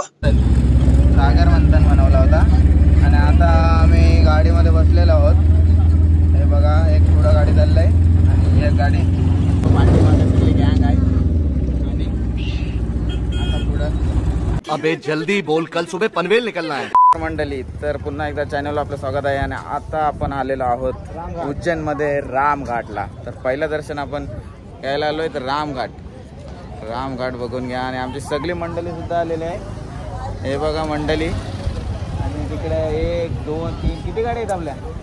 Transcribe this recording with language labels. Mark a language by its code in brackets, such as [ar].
[mr] सागर मंथन बनवला होता आणि आता आम्ही गाडीमध्ये बसलेलो आहोत। हे बघा, एक पुढं गाडी चाललंय आणि एक गाडी पाठीमागे सगळी गँग आहे आणि आता पुढं। [hi] अबे जल्दी बोल, कल सुबह पनवेल निकलना है। [mr] मंडळी, तर पुन्हा एकदा चॅनलवर आपलं स्वागत आहे आणि आता आपण आलेलो आहोत उज्जैनमध्ये रामघाटला। तर पहिलं दर्शन आपण घ्यायला आलोय तर रामघाट बघून घ्या आणि आमची सगळी मंडळी सुद्धा आलेली आहे। हे बघा मंडळी, आणि तिकडे 1 2 3 किती गाड्या आहेत आपल्या?